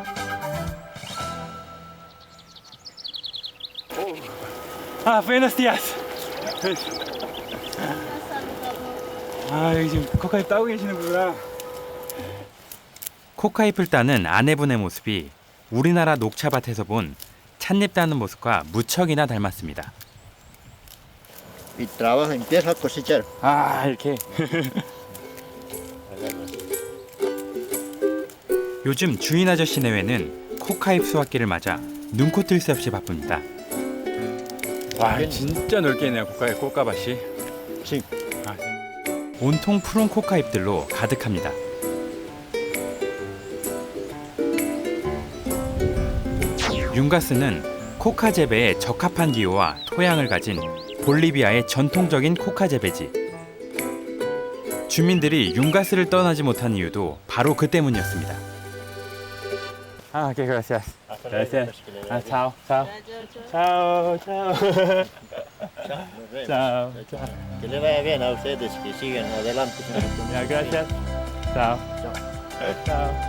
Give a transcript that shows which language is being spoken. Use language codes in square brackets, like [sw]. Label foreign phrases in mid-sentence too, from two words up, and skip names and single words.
[es] Buenos días. [ko] 여기 지금 코카잎 따고 계시는구나. 코카잎을 따는 아내분의 모습이 우리나라 녹차밭에서 본 찻잎 따는 모습과 무척이나 닮았습니다. [es] Y trabaja, empieza a cosechar. [ko] 이렇게. 요즘 주인 아저씨 내외는 코카잎 수확기를 맞아 눈코 뜰 새 없이 바쁩니다. 와, 진짜 넓게 있네요. 꽃가밭이. [es] Sí. [ko] 온통 푸른 코카잎들로 가득합니다. 융가스는 코카 재배에 적합한 기후와 토양을 가진 볼리비아의 전통적인 코카 재배지. 주민들이 융가스를 떠나지 못한 이유도 바로 그 때문이었습니다. 오케이, [es] gracias. Gracias. chao, chao. Chao, chao. Chao, chao. Que le vaya bien a ustedes, que sigan adelante. Gracias. Chao. Chao.